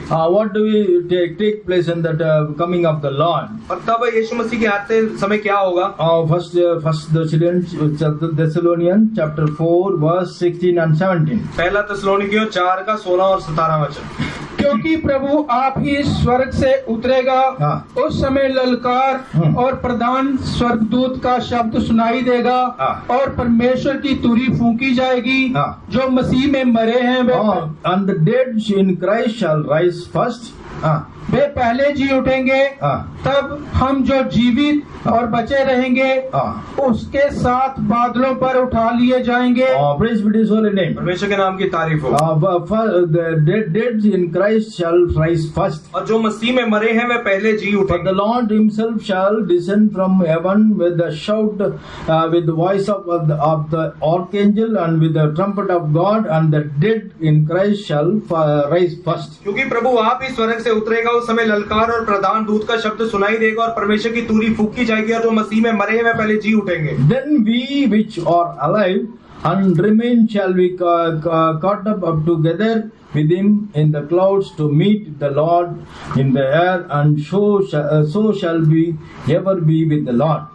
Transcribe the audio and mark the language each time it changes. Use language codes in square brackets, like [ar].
[en] what do we take place in that coming of the Lord? [hi] और तब यीशु मसीह के आते समय क्या होगा? [en] First Thessalonians chapter 4 verse 16 and 17. [hi] पहला थिस्सलुनीकियों 4 का 16 और 17 वचन। क्योंकि प्रभु आप ही स्वर्ग से उतरेगा, उस समय ललकार और प्रधान स्वर्गदूत का शब्द सुनाई देगा और परमेश्वर की तुरी फूंकी जाएगी। जो मसीह में मरे हैं [en] and the dead in Christ shall rise first. [hi] वे पहले जी उठेंगे, तब हम जो जीवित और बचे रहेंगे उसके साथ बादलों पर उठा लिए जाएंगे। [en] Praise be His holy name. [hi] परमेश्वर के नाम की तारीफ हो। [en] The dead in Christ shall rise first. [hi] और जो मसीह में मरे हैं वे पहले जी उठेंगे। [en] The Lord Himself shall descend from heaven with the shout, with the voice of the archangel and with the trumpet of God, and the dead in Christ shall rise first. [hi] क्योंकि प्रभु आप ही स्वर्ग से उतरेगा, उस समय ललकार और प्रधान दूत का शब्द सुनाई देगा और परमेश्वर की तुरी फूंकी जाएगी और जो मसीह में मरे हैं वे पहले जी उठेंगे। [en] Then we which are alive and remain shall be caught up together with him in the clouds to meet the Lord in the air, and so shall we ever be with the Lord.